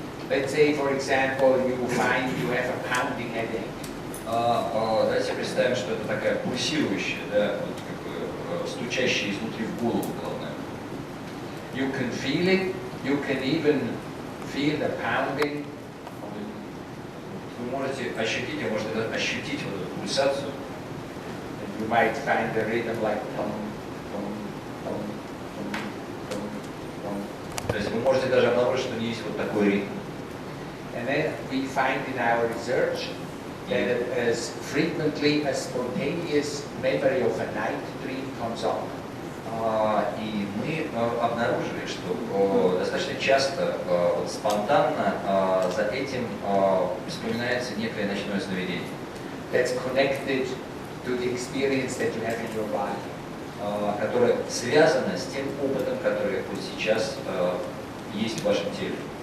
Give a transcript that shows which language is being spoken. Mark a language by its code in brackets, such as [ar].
[en] Let's say, for example, you find you have a pounding headache. [ru] Давайте представим, что это такая пульсирующая, да, вот, стучащая изнутри в голову головная. [en] You can feel it, you can even feel the pounding. [ru] Вы можете ощутить, а может даже ощутить вот эту пульсацию. [en] And you might find the rhythm like tum, tum, tum, tum, tum, tum. [ru] То есть вы можете даже обнаружить, что у нее есть вот такой ритм. [en] And then we find in our research that as frequently as spontaneous memory of a night dream comes up. [ru] И мы обнаружили, что достаточно часто вот спонтанно за этим вспоминается некое ночное сновидение. [en] That's connected to the experience that you have in your body. [ru] Которое связано с тем опытом, который вот сейчас есть в вашем теле.